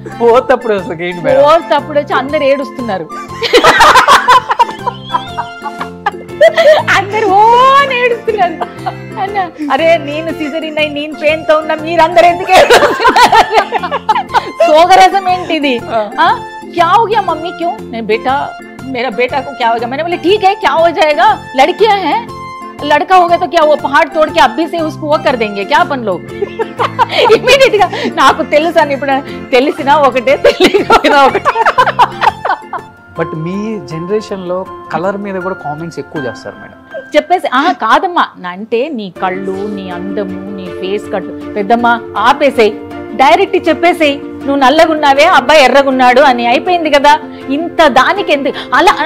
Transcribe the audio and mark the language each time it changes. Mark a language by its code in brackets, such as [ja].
[te] పోతప్పుడు అసలు ఏంటి మేడం? పోతప్పుడు వచ్చి అందరు ఏడుస్తున్నారు, అందరు ఓ అని ఏడుస్తున్నారు. అన్న అరే నేను సిజరీన్ అయి నేను పెయిన్ తో ఉన్నా, మీరందరూ ఎందుకు ఏడుస్తున్నారు? సోగరసం ఏంటిది? [hi] क्या हो गया मम्मी, क्यों? नहीं बेटा, मेरा बेटा को क्या हो गया? मैंने बोले ठीक है, क्या हो जाएगा, लड़कियां हैं, लड़का हो गया तो क्या वो पहाड़ तोड़ के अभी से उसको वो कर देंगे क्या अपन लोग? [te] इमीडिएट గా నాకు తెలుసు అని, ఇప్పుడు తెలిసినా ఒకటే తెలియకపోయినా ఒకటే. బట్ మీ జనరేషన్ లో కలర్ మీద కూడా కామెంట్స్ ఎక్కువ చేస్తారు మేడం. చెప్పేసి కాదమ్మా అంటే నీ కళ్ళు, నీ అందము, నీ ఫేస్ కట్, పెద్దమ్మా ఆపేసేయి, డైరెక్ట్ చెప్పేసేయి, నువ్వు నల్లగున్నావే అబ్బాయి ఎర్రగున్నాడు అని అయిపోయింది కదా, ఇంత దానికి ఎందుకు అలా?